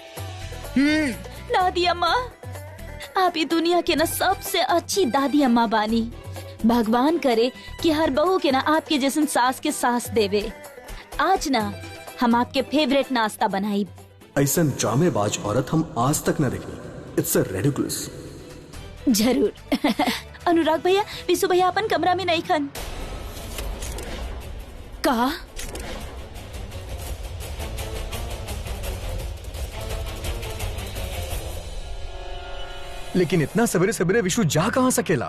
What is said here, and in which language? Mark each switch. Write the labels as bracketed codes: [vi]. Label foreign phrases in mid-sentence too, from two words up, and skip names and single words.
[bho] दादी अम्मा आप ही दुनिया के ना सबसे अच्छी दादी अम्मा बानी। भगवान करे कि हर बहू के ना आपके जैसन सास के सास देवे। आज ना हम आपके फेवरेट नाश्ता बनाई। ऐसा ड्रामेबाज औरत हम आज तक न देखी। [en] it's a ridiculous. [bho] जरूर। अनुराग भैया विशु भैया अपन कमरा में नहीं खन का? लेकिन इतना सवेरे सवेरे विशु जा कहाँ सकेला?